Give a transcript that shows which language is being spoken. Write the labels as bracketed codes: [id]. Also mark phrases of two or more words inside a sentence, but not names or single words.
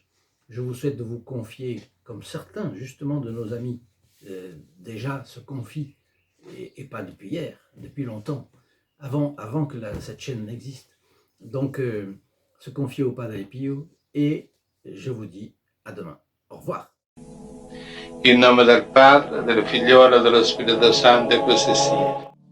[fr] Je vous souhaite de vous confier, comme certains justement de nos amis déjà se confient, et pas depuis hier, depuis longtemps, avant que cette chaîne n'existe. Donc, se confier au Padre Pio, et je vous dis à demain. Au revoir. [it] In nome del Padre, del Figliolo e dello Spirito Santo, e così sia.